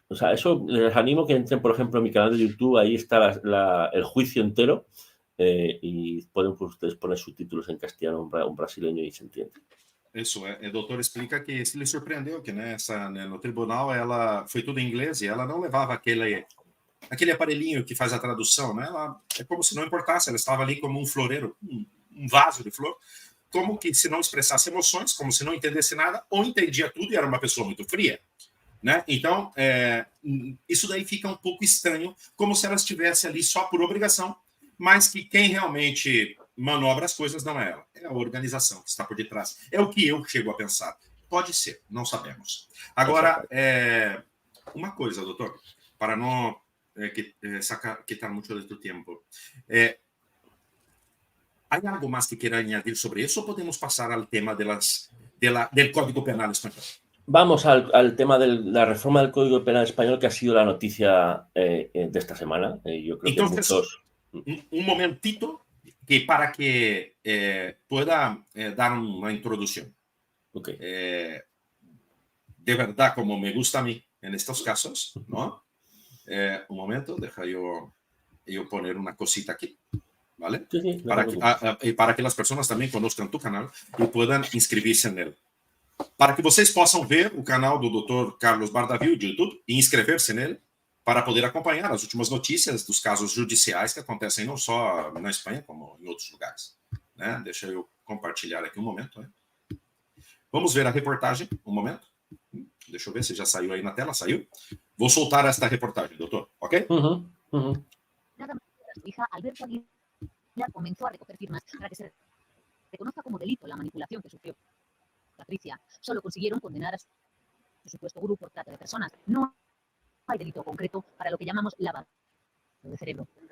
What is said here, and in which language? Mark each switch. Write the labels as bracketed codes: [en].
[es] O sea, eso les animo que entren, por ejemplo, en mi canal de YouTube, ahí está el juicio entero y pueden pues, ustedes poner subtítulos en castellano un brasileño y se entiende. [pt] Isso, o doutor explica que se lhe surpreendeu que no tribunal ela foi tudo em inglês e ela não levava aquele aparelhinho que faz a tradução, né? É como se não importasse, ela estava ali como um floreiro, um vaso de flor, como que se não expressasse emoções, como se não entendesse nada, ou entendia tudo e era uma pessoa muito fria, né? Então, isso daí fica um pouco estranho, como se ela estivesse ali só por obrigação, mas que quem realmente manobra as coisas não é ela, é a organização que está por detrás. É o que eu chego a pensar. Pode ser, não sabemos. Agora, uma coisa, doutor, para não quitar muito de tu tempo. [es] ¿Hay algo más que quiera añadir sobre eso o podemos pasar al tema del Código Penal español? Vamos al tema de la reforma del Código Penal español, que ha sido la noticia de esta semana. Yo creo Entonces, que muchos... un momentito para que pueda dar una introducción. Okay. De verdad, como me gusta a mí en estos casos, ¿no? Un momento, deja yo poner una cosita aquí. ¿Vale? Sí, para que las personas también conozcan tu canal y puedan inscribirse en él. [pt] Para que vocês possam ver o canal do Dr. Carlos Bardavil de YouTube e inscrever-se nele para poder acompanhar as últimas notícias dos casos judiciais que acontecem não só na Espanha, como em outros lugares. Né? Deixa eu compartilhar aqui um momento. Né? Vamos ver a reportagem, um momento. Deixa eu ver se já saiu aí na tela. Saiu. Vou soltar esta reportagem, doutor, ok? [es] Nada más, su hija Alberto Aguilar comenzó a recoger firmas para que se reconozca como delito la manipulación que sufrió Patricia. Solo consiguieron condenar a su supuesto gurú por trata de personas. No hay delito concreto para lo que llamamos lavado de cerebro.